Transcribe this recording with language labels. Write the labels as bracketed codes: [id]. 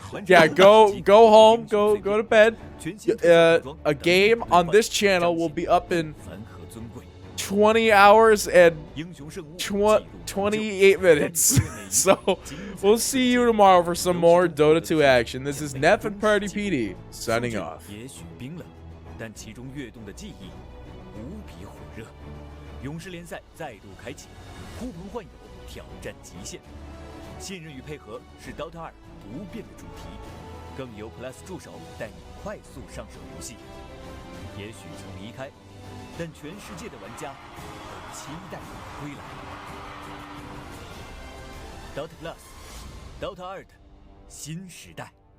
[en] Yeah, go home, go to bed. A game on this channel will be up in 20 hours and 28 minutes. So we'll see you tomorrow for some more Dota 2 action. This is Neff and Party PD signing off. [zh] 但其中跃动的记忆无比火热，勇士联赛再度开启，呼朋唤友，挑战极限。信任与配合是 DOTA 2不变的主题，更由 Plus 助手带你快速上手游戏。也许曾离开，但全世界的玩家都期待你的归来。 DOTA Plus，DOTA 2的新时代。